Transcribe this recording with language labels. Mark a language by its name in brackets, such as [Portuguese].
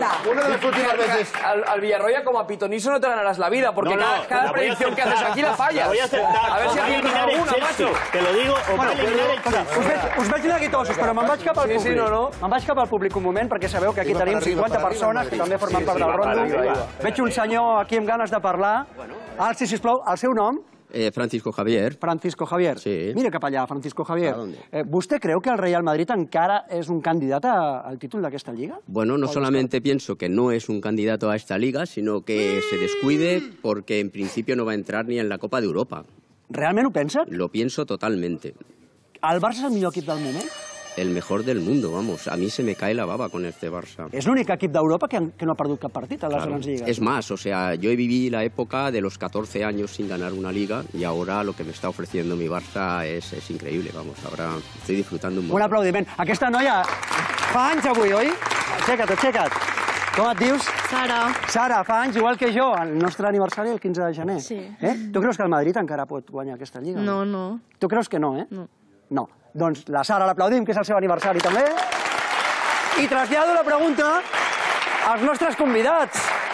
[Spanish] Una de las últimas veces... Al Villarroya como a Pitoniso no te ganarás la vida, porque cada predicción que haces aquí la fallas. La voy a aceptar. A ver si eliminar el Chelsea. Te lo digo, os va a eliminar el Chelsea. [Catalan] Us veig neguitosos, però me'n vaig cap al públic. Me'n vaig cap al públic un moment, perquè sabeu que aquí tenim 50 persones que també formen part del rondo. Veig un senyor aquí amb ganes de parlar. Alci, sisplau, el seu nom? Francisco Javier. Francisco Javier. Sí. Mira cap allà, Francisco Javier. ¿Vostè creu que el Real Madrid encara es [Spanish] un candidato al título de esta liga? Bueno, no solamente pienso que no es un candidato a esta liga, sino que se descuide porque en principio no va a entrar ni en la Copa de Europa. [Catalan] ¿Realment ho pensa? [Spanish] Lo pienso totalmente. [Catalan] ¿El Barça és el millor equip del moment? [Spanish] El mejor del mundo, vamos. A mí se me cae la baba con este Barça. [Catalan] Es l'únic equip d'Europa que no ha perdut cap partit a les grans lligues. [Spanish] Es más, o sea, yo viví la época de los 14 años sin ganar una liga y ahora lo que me está ofreciendo mi Barça es increíble, vamos. Ahora estoy disfrutando un montón. [Catalan] Un aplaudiment. Aquesta noia fa anys avui, oi? Aixeca't, aixeca't. Com et dius? Sara. Sara, fa anys, igual que jo, el nostre aniversari el 15 de gener. Sí. Tu creus que el Madrid encara pot guanyar aquesta Lliga? No, no. Tu creus que no, eh? No. No. Doncs la Sara l'aplaudim, que és el seu aniversari també. I trasllado la pregunta als nostres convidats.